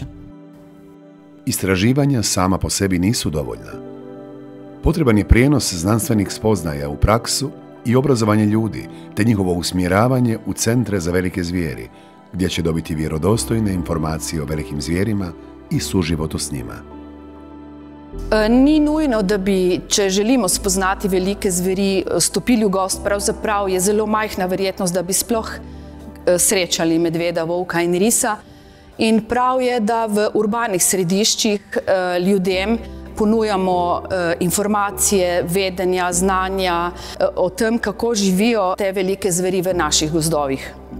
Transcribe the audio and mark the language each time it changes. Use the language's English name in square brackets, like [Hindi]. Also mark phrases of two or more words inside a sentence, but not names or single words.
[Croatian] Istraživanja sama po sebi nisu dovoljna. Potreban je prijenos znanstvenih spoznaja u praksu i obrazovanje ljudi, te njihovo usmjeravanje u centre za velike zvijeri, gdje će dobiti vjerodostojne informacije o velikim zvijerima i suživotu s njima. [Slovenian] Ni nujno, da bi, če želimo spoznati velike zveri, stopili v gost. Pravzaprav je zelo majhna verjetnost, da bi sploh srečali medveda, volka in risa. In prav je, da v urbanih središčih ljudem ponujamo informacije, vedenja, znanja o tem, kako živijo te velike zveri v naših gozdovih.